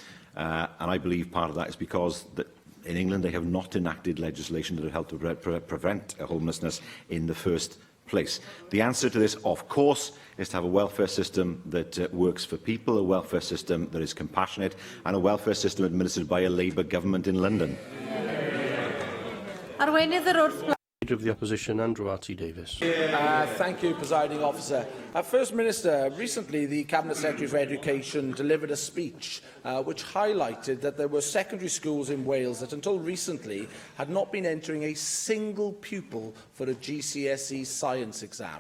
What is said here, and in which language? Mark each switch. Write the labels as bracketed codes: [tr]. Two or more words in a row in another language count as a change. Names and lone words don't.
[en] And I believe part of that is because in England they have not enacted legislation that would help to prevent homelessness in the first place. The answer to this, of course, is to have a welfare system that works for people, a welfare system that is compassionate, and a welfare system administered by a Labour government in London. [cy] Arweinydd yr wrth [en] Leader of the Opposition, Andrew R.T. Davis. Thank you, Presiding Officer. First Minister, recently the Cabinet Secretary for Education delivered a speech which highlighted that there were secondary schools in Wales that until recently had not been entering a single pupil for a GCSE science exam.